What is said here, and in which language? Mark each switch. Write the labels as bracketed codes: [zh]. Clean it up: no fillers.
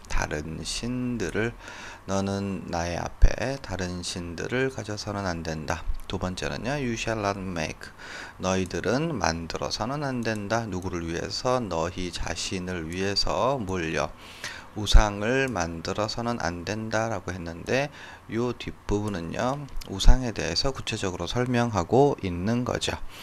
[ko] 다른 신들을. 너는 나의 앞에 다른 신들을 가져서는 안 된다. 두 번째는요, [en] You shall not make. [ko] 너희들은 만들어서는 안 된다. 누구를 위해서? 너희 자신을 위해서. 뭘요? 우상을 만들어서는 안 된다라고 했는데, 요 뒷부분은요, 우상에 대해서 구체적으로 설명하고 있는 거죠.